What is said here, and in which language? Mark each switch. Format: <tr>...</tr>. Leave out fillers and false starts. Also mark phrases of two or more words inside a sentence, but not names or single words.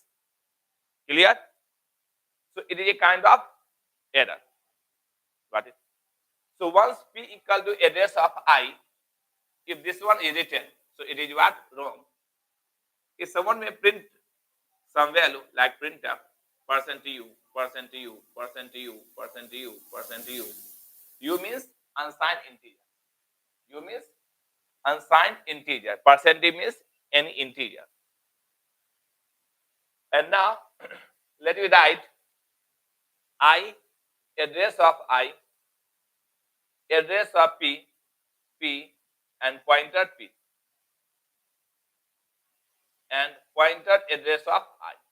<en>Clear? So it is a kind of error. Got it? So once P equal to address of I, if this one is written, so it is what? Wrong. If someone may print some value like printf, percent %u, percent %u, percent %u, percent %u, percent %u. U means unsigned integer. U means unsigned integer. Percent means any integer. And now let me write I, address of I, address of P, P, and pointer P, and pointer address of I.</en>